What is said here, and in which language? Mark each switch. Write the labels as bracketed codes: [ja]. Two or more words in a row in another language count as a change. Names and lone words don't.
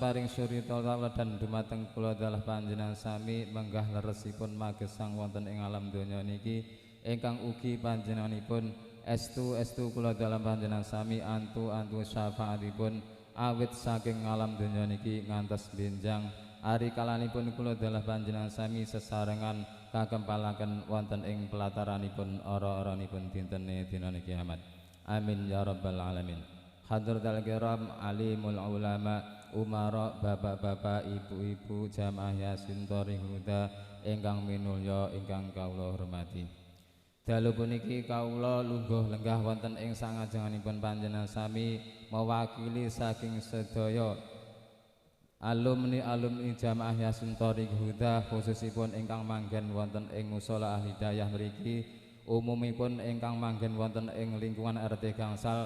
[jv] paring surita dan dumateng kula dalah panjenengan sami menggah leresipun magesang wonten ing alam donya niki ingkang ugi panjenenganipun estu kula dalam panjenengan sami antu syafaatipun awit saking alam donya niki ngantos benjang ari kalanipun kula dalah panjenengan sami sesarengan kakempalaken wonten ing pelataranipun ora-oranipun dintene dinane kiamat. [ar] آمين يا رب العالمين. حضرات الكرام عالم العلماء أمراء, [jv] bapak-bapak, ibu-ibu Jamaah Yasin Thoriqul Huda ingkang minulya, ingkang kawula hormati. Dalu puniki kawula lungguh lenggah wonten ing sangajenganipun panjenengan sami mewakili saking sedaya alumni Jamaah Yasin Thoriqul Huda khususipun ingkang manggen wonten ing musala Hidayah mriki, umumipun ingkang manggen wonten ing lingkungan RT Gangsal.